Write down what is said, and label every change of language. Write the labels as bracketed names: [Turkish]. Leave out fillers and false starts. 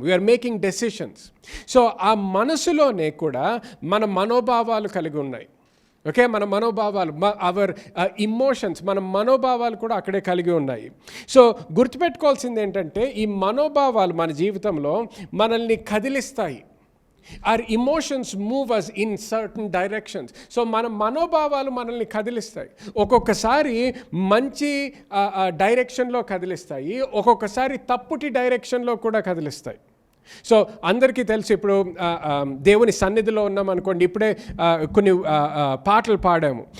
[English] We are making decisions. [Telugu] So ఆ మనసులోనే కూడా మన మనోభావాలు కలిగి ఉన్నాయి. ఓకే, మన మనోభావాలు, [English] our emotions, [Telugu] మన మనోభావాలు కూడా అక్కడే కలిగి ఉన్నాయి. సో గుర్తుపెట్టుకోవాల్సింది ఏంటంటే, ఈ మనోభావాలు మన జీవితంలో మనల్ని కదిలిస్తాయి. [English] our emotions move us in certain directions. [Telugu] So మన మనోభావాలు మనల్ని కదిలిస్తాయి. ఒక్కొక్కసారి మంచి డైరెక్షన్లో కదిలిస్తాయి, ఒక్కొక్కసారి తప్పుటి డైరెక్షన్లో కూడా కదిలిస్తాయి. సో అందరికీ తెలుసు, ఇప్పుడు దేవుని సన్నిధిలో ఉన్నాం అనుకోండి, ఇప్పుడే కొన్ని పాటలు పాడాము.